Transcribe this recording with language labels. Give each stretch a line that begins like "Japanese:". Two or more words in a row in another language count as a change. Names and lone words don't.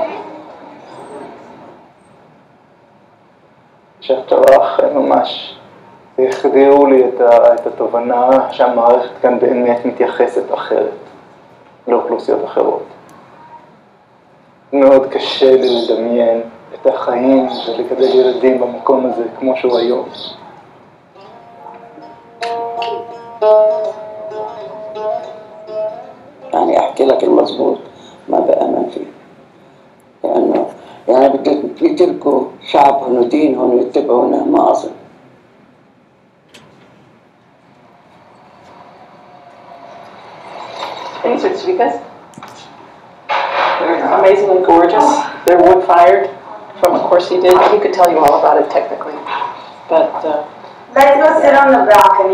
Hebrew: שייח' ג'ראח ממש והחדירו לי את התובנה שהמערכת כאן באמת מתייחסת אחרת לאוכלוסיות אחרות. מאוד קשה לי לדמיין את החיים ולגדל ילדים במקום הזה כמו שהוא היום.
Arabic: يعني أحكي لك المضبوط ما بأمن فيه لأنه يعني بدك يتركوا شعبهم ودينهم ويتبعونا ما أظن.
English: Any certificates? They're amazingly gorgeous. They're wood-fired from a course he did. He could tell you all about it technically. But let's go sit on the balcony.